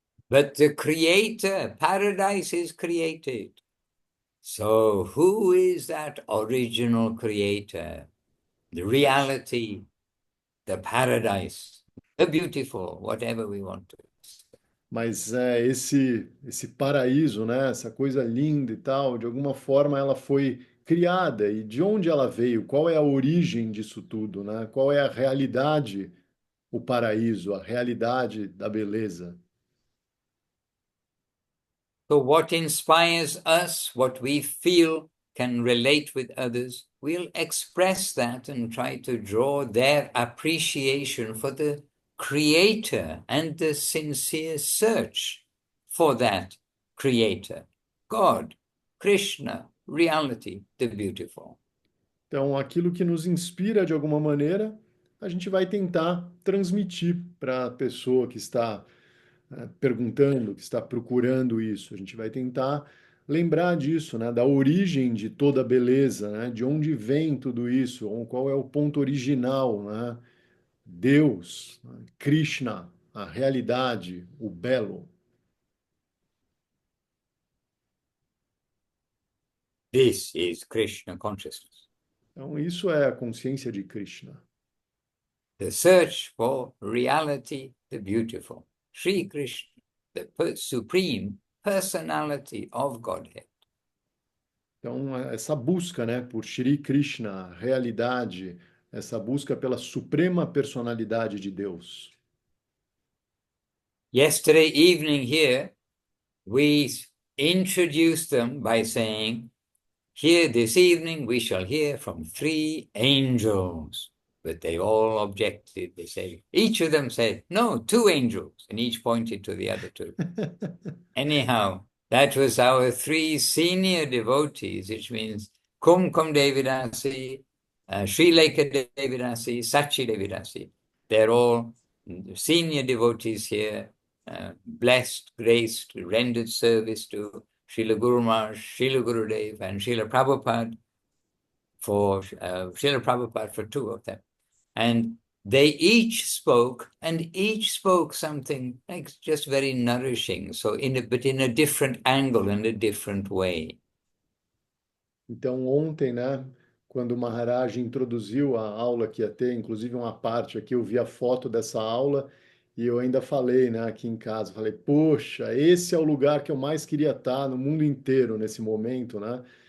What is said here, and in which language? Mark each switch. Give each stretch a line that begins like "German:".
English: But the creator, paradise is created. So who is that original creator? The reality, the paradise, the beautiful, whatever we want to.
Portuguese: Mas é esse paraíso, né, essa coisa linda e tal, de alguma forma ela foi criada. E de onde ela veio? Qual é a origem disso tudo, né? Qual é a realidade, o paraíso, a realidade da beleza?
English: So what inspires us, what we feel, can relate with others, we'll express that and try to draw their appreciation for the Creator and the sincere search for that Creator, God, Krishna, reality, the beautiful.
Portuguese: Então, aquilo que nos inspira de alguma maneira, a gente vai tentar transmitir para a pessoa que está perguntando, que está procurando isso. A gente vai tentar lembrar disso, né? Da origem de toda a beleza, né? De onde vem tudo isso, ou qual é o ponto original, né? Deus, né? Krishna, a realidade, o belo.
English: This is Krishna consciousness.
Portuguese: Então, isso é a consciência de Krishna.
English: The search for reality, the beautiful. Sri Krishna, the supreme personality of Godhead.
Portuguese: Então, essa busca, né, por Shri Krishna, a realidade, essa busca pela suprema personalidade de Deus.
English: Yesterday evening here, we introduced them by saying, here this evening we shall hear from 3 angels. But they all objected. They say, each of them said, no, 2 angels, and each pointed to the other 2. Anyhow, that was our 3 senior devotees, which means Kumkum Devidasi, Sri Lekha Devidasi, Sachi Devidasi. They're all senior devotees here, blessed, graced, rendered service to Srila Guru Maharaj, Srila Gurudev, and Srila Prabhupada Srila Prabhupada for 2 of them. And they each spoke, and each spoke something like just very nourishing. So, but in a different angle, in a different way.
Portuguese: Então, ontem, né, quando o Maharaj introduziu a aula que ia ter, inclusive uma parte aqui, eu vi a foto dessa aula e eu ainda falei, né, aqui em casa, falei, poxa, esse é o lugar que eu mais queria estar no mundo inteiro nesse momento, né?